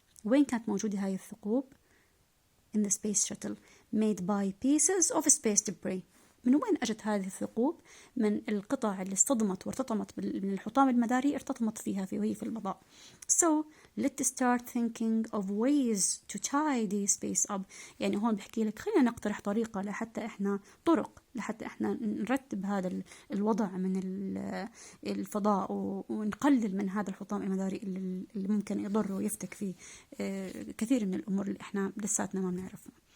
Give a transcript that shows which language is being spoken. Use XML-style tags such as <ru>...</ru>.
<ar>وين كانت موجودة هاي الثقوب؟</ar> <en>In the space shuttle made by pieces of space debris.</en> <ar>من وين أجت هذه الثقوب؟ من القطع اللي اصطدمت وارتطمت من الحطام المداري، ارتطمت فيها وهي في الفضاء.</ar> <en>So let's start thinking of ways to tidy space up.</en> <ar>يعني هون بحكي لك خلينا نقترح طريقة لحتى احنا نرتب هذا الوضع من الفضاء ونقلل من هذا الحطام المداري اللي ممكن يضر ويفتك فيه كثير من الأمور اللي احنا لساتنا ما بنعرفها.</ar>